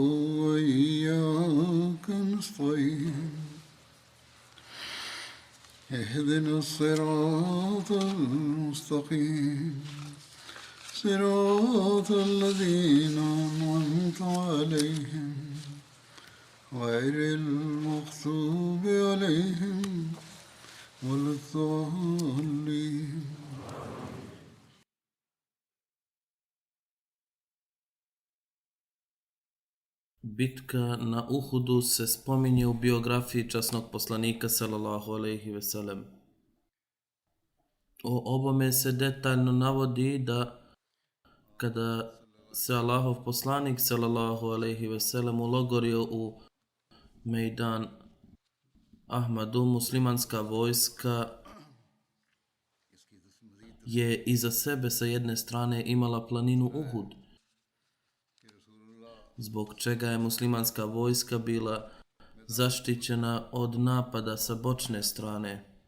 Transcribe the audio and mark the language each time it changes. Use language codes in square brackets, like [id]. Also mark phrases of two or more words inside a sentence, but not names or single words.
[ar] وإياك نستعين اهدنا الصراط المستقيم صراط الذين أنعمت عليهم غير المغضوب عليهم ولا الضالين. [bs] Bitka na Uhudu se spominje u biografiji časnog poslanika [ar] صلى الله عليه وسلم. [bs] O ovome se detaljno navodi da kada se Allahov poslanik [ar] صلى الله عليه وسلم [bs] ulogorio u Mejdan Ahmadu, muslimanska vojska je iza sebe sa jedne strane imala planinu Uhud, zbog čega je muslimanska vojska bila zaštićena od napada sa bočne strane.